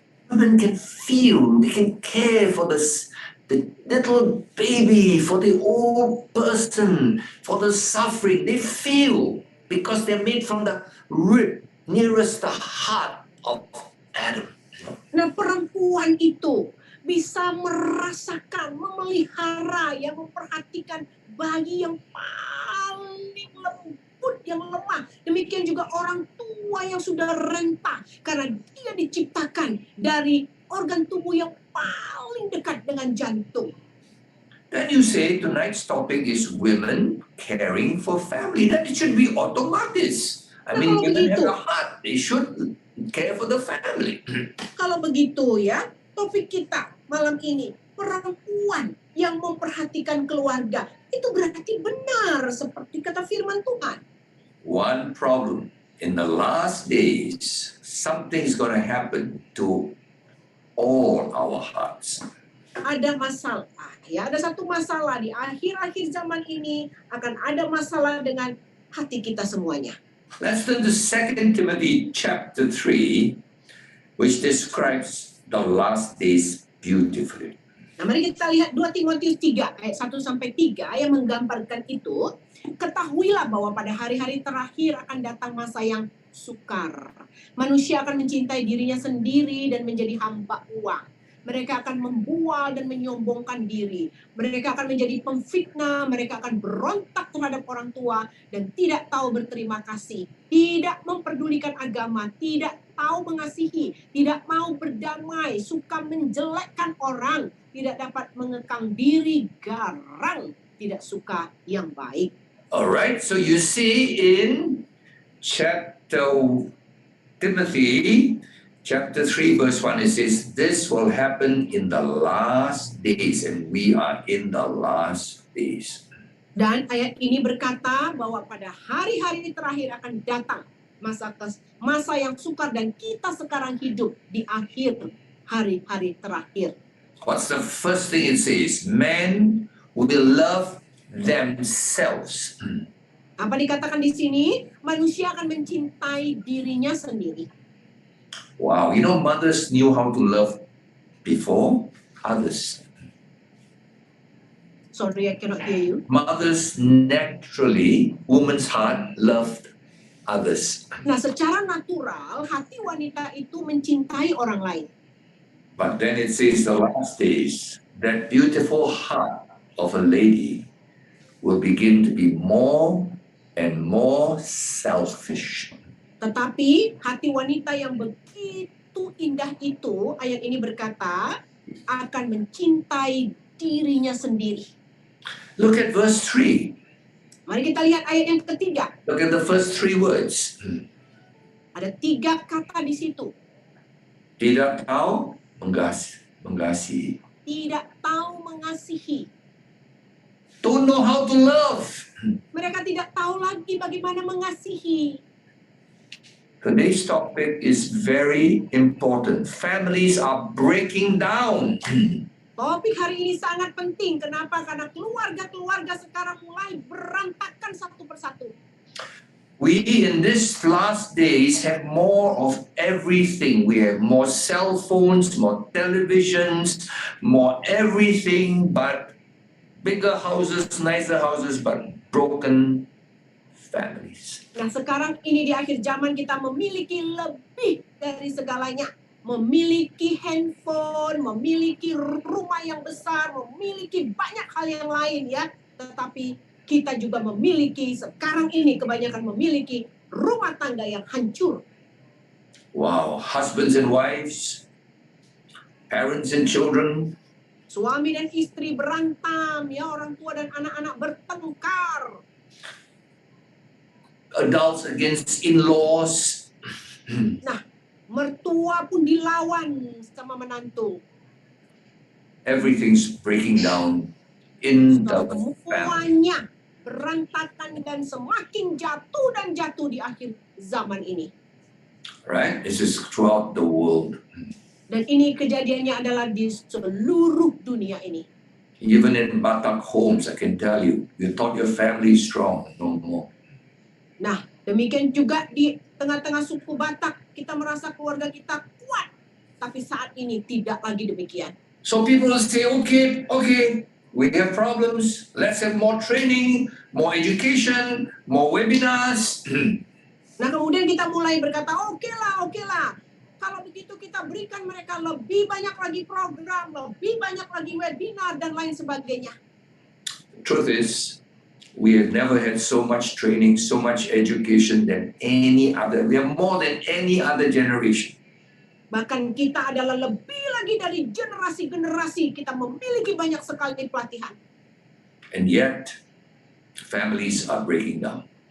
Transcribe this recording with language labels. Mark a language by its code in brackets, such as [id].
[en] Women can feel, they can care for the little baby, for the old person, for the suffering. They feel because they're made from the rib nearest the heart of Adam. [id] Nah, perempuan itu bisa merasakan, memelihara, yang memperhatikan bayi yang paling lembut, yang lemah. Demikian juga orang tua yang sudah renta, karena dia diciptakan dari organ tubuh yang paling dekat dengan jantung. [en] Then you say tonight's topic is women caring for family. That it should be automatic. I mean, women have a heart. They should care for the family. [id] Kalau begitu ya, topik kita malam ini, perempuan yang memperhatikan keluarga, itu berarti benar seperti kata firman Tuhan. [en] One problem, in the last days, something's going to happen to all our hearts. [id] Ada masalah, ya, ada satu masalah di akhir-akhir zaman ini akan ada masalah dengan hati kita semuanya. [en] Let's turn to 2 Timothy chapter 3, which describes the last days beautifully. [id] Nah, mari kita lihat 2 Timotius 3 ayat 1 sampai 3 yang menggambarkan itu. Ketahuilah bahwa pada hari-hari terakhir akan datang masa yang sukar. Manusia akan mencintai dirinya sendiri dan menjadi hamba uang. Mereka akan membual dan menyombongkan diri. Mereka akan menjadi pemfitnah, mereka akan berontak terhadap orang tua dan tidak tahu berterima kasih. Tidak memperdulikan agama, tidak tahu mengasihi, tidak mau berdamai, suka menjelekkan orang, tidak dapat mengekang diri, garang, tidak suka yang baik. [en] All right, so you see in chapter Timothy, chapter 3, verse 1, it says, this will happen in the last days, and we are in the last days. [id] Dan ayat ini berkata bahwa pada hari-hari terakhir akan datang masa yang sukar dan kita sekarang hidup di akhir hari-hari terakhir. [en] What's the first thing it says? Men will love themselves. [id] Apa dikatakan di sini? Manusia akan mencintai dirinya sendiri. [en] Wow, you know, mothers knew how to love before others. Sorry, I cannot hear you. Mothers naturally, woman's heart loved others. [id] Nah, secara natural, hati wanita itu mencintai orang lain. [en] But then it says the last days, that beautiful heart of a lady will begin to be more and more selfish. [id] Tetapi hati wanita yang begitu indah itu, ayat ini berkata, akan mencintai dirinya sendiri. [en] Look at verse 3. [id] Mari kita lihat ayat yang ketiga. [en] Look at the first 3 words. [id] Ada 3 kata di situ. Tidak tahu mengasihi. Tidak tahu mengasihi. [en] Don't know how to love. [id] Mereka tidak tahu lagi bagaimana mengasihi. [en] Today's topic is very important. Families are breaking down. [id] Topik hari ini sangat penting. Kenapa? Karena keluarga-keluarga sekarang mulai berantakan satu persatu. [en] We in these last days have more of everything. We have more cell phones, more televisions, more everything, but bigger houses, nicer houses, but broken families. [id] Nah, sekarang ini di akhir zaman kita memiliki lebih dari segalanya. Memiliki handphone, memiliki rumah yang besar, memiliki banyak hal yang lain ya. Tetapi kita juga memiliki, sekarang ini kebanyakan memiliki rumah tangga yang hancur. [en] Wow, husbands and wives, parents and children. [id] Suami dan istri berantem, ya, orang tua dan anak-anak bertengkar. [en] Adults against in-laws. [id] Nah, mertua pun dilawan sama menantu. [en] Everything's breaking down in the family. [id] Semuanya berantakan dan semakin jatuh dan jatuh di akhir zaman ini. [en] Right? This is throughout the world. [id] Dan ini kejadiannya adalah di seluruh dunia ini. [en] Even in Batak homes, I can tell you, you thought your family is strong, no more. [id] Nah, demikian juga di tengah-tengah suku Batak, kita merasa keluarga kita kuat. Tapi saat ini tidak lagi demikian. [en] So people will say, okay, we have problems. Let's have more training, more education, more webinars. [id] Nah, kemudian kita mulai berkata, oke lah. Kalau begitu kita berikan mereka lebih banyak lagi program, lebih banyak lagi webinar, dan lain sebagainya. [en] Truth is, we have never had so much training, so much education than any other. We are more than any other generation. [id] Bahkan kita adalah lebih lagi dari generasi-generasi. Kita memiliki banyak sekali pelatihan. [en] And yet, families are breaking down.